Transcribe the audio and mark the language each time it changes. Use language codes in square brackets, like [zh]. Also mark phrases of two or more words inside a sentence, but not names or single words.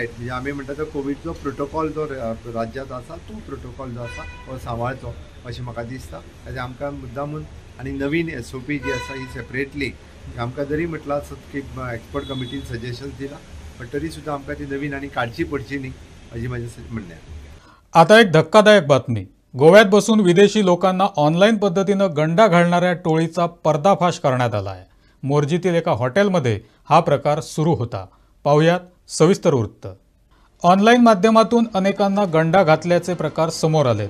[kok] रायट म्हणजे आमी म्हणटा तो कोविडचो प्रोटोकॉल जो राज्यांत आसा तो प्रोटोकॉल जो आसा तो सांबाळचो अशें म्हाका दिसता. ताजे आमकां मुद्दामून आनी नवीन SOP जी आसा ही सेपरेटली आमकां जरी म्हटलां आसत की [en] expert committee suggestions [kok] दिला पण तरी सुद्दां आमकां ती नवीन आनी काडची पडची न्ही अशें म्हजें म्हणणें. [mr] आता एक धक्कादायक बातमी. गोव्यात बसून विदेशी लोकांना ऑनलाईन पद्धतीनं गंडा घालणाऱ्या टोळीचा पर्दाफाश करण्यात आला आहे. मोर्जीतील एका हॉटेलमध्ये हा प्रकार सुरू होता. पाहुयात सविस्तर वृत्त. ऑनलाईन माध्यमातून अनेकांना गंडा घातल्याचे प्रकार समोर आलेत.